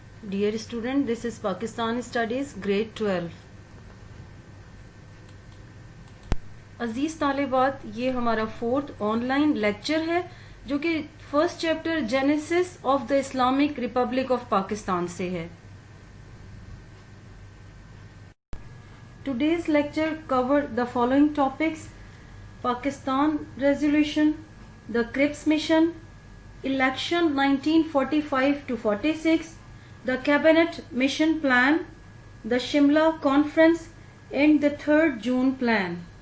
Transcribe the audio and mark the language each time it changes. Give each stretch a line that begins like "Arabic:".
English: Dear student, this is Pakistan Studies Grade 12.
Urdu: عزیز طالبات، یہ ہمارا 4th آن لائن لیکچر ہے جو کہ first chapter Genesis of the Islamic republic of Pakistan سے ہے.
English: Today's lecture covered the following topics: Pakistan Resolution, the Cripps Mission, Election 1945 to 46, the Cabinet Mission Plan, the Shimla Conference, and the 3rd June Plan.